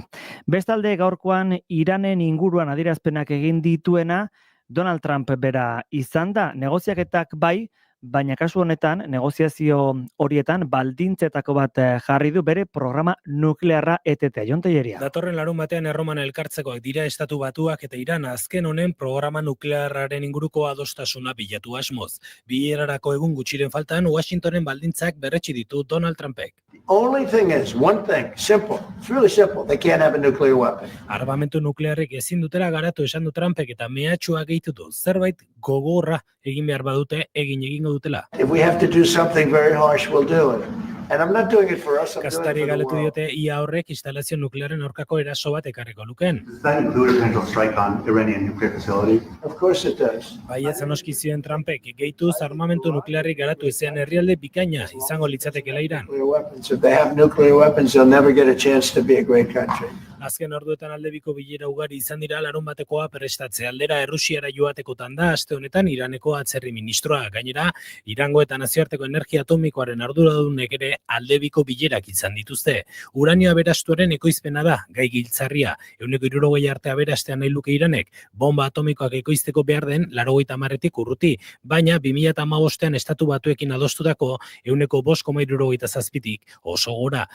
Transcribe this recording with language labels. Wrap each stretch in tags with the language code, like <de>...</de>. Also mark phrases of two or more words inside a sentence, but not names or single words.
<eu>Bestalde gaurkoan Iranen inguruan adierazpenak egin dituena Donald Trump bera izan da, negoziaketak bai, baina kasu honetan, negoziazio horietan baldintzetako bat jarri du bere programa nuklearra etetea. Jon Telleria. Datorren larun batean Erroman elkartzekoak dira Estatu Batuak eta Iran azken honen programa nuklearraren inguruko adostasuna bilatu asmoz. Bilerarako egun gutxiren faltan Washingtonen baldintzak berretsi ditu Donald Trumpek.</eu> <en>The only thing is, one thing, simple. It's really simple. They can't have a nuclear weapon.</en> <eu>Armamentu nuklearrik ezin dutela garatu esan du Trumpek eta mehatxua gehitu du. Zerbait gogorra egin behar badute egin egingo egingo dutela.</eu> <en>If we have to do something very harsh, we'll do it. And I'm not doing it for us, I'm doing it Kastari for the galetu world.</en> <eu>diote ia horrek instalazio nuklearen aurkako eraso bat ekarriko lukeen.</eu> <en>Does that include a potential strike on Iranian nuclear facility? Of course it does.</en> <eu>Baietz anoski zioen Trumpek, gehituz armamentu nuklearrik garatu ezean herrialde bikaina izango litzatekeela Iran.</eu> <en>Nuclear weapons. If they have nuclear weapons, they'll never get a chance to be a great country.</en> <eu>Azken orduetan aldebiko bilera ugari izan dira larunbatekoa prestatze aldera Errusiara joatekotan da aste honetan Iraneko atzerri ministroa. Gainera, Irango eta nazioarteko energia atomikoaren arduradunek ere aldebiko bilerak izan dituzte. Uranio aberastuaren ekoizpena da, gai giltzarria. 160 arte aberastean nahi luke Iranek, bomba atomikoak ekoizteko behar den 90-tik urruti, baina 2015ean estatu batuekin adostutako 5,77tik oso gora.</eu>